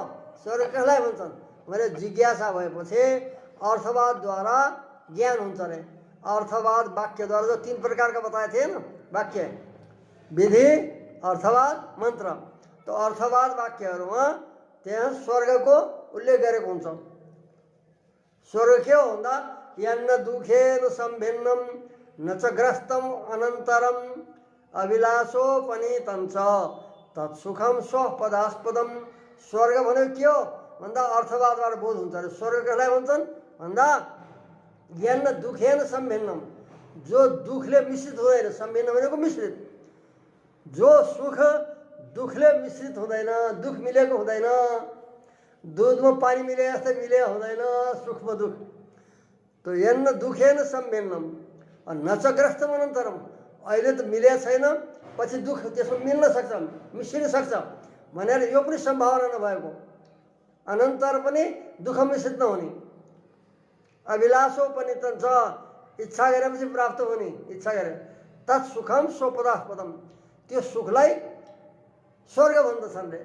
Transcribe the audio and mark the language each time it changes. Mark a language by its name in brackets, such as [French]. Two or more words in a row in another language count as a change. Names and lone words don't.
[Nepali] स्वर्ग कसलाई भन्छन् भने जिज्ञासा भएपछि अर्थवादद्वारा ज्ञान हुन्छ रे। अर्थवाद वाक्यद्वारा जो 3 प्रकारका बताए थिए न वाक्य, विधि, अर्थवाद, मन्त्र। तो अर्थवाद वाक्यहरूमा त्यहाँ स्वर्गको उल्लेख गरेको हुन्छ। स्वर्ग के हो भन्दा [Sanskrit] यन्न दुखेन सम्भिन्नम न च ग्रस्तम अनन्तरम अभिलाषोपनीतं च तत्सुखम स्वपदास्पदम। [Nepali] स्वर्ग भनेको के हो भन्दा अर्थवादबाट बोध हुन्छ रे। स्वर्ग कसलाई भन्छन् भन्दा [Sanskrit] यन्न दुखेन सम्भिन्नम, [Nepali] जो दुखले मिश्रित हुँदैन। सम्भिन्न भनेको मिश्रित। जो सुख दुखले मिश्रित हुँदैन, दुख मिलेको हुँदैन। दूधमा पानी मिले जस्तै मिले हुँदैन सुखमा दुख। [Sanskrit] तो यन्न दुखेन सम्भिन्नम न च ग्रस्तम अनन्तरम, [Nepali] अहिले त मिले छैन पछि दुख त्यसमा मिल्न सक्छ, मिश्रिन सक्छ भनेर यो पनि सम्भावना नभएको। अनन्तर पनि दुख मिश्रित नहुने। [Sanskrit] अभिलाषोपनीतं च, [Nepali] इच्छा गरेपछि प्राप्त हुने, इच्छा गरे। [Sanskrit] तत्सुखम स्वपदास्पदम, [Nepali] त्यो सुखलाई स्वर्ग भन्दछन् रे।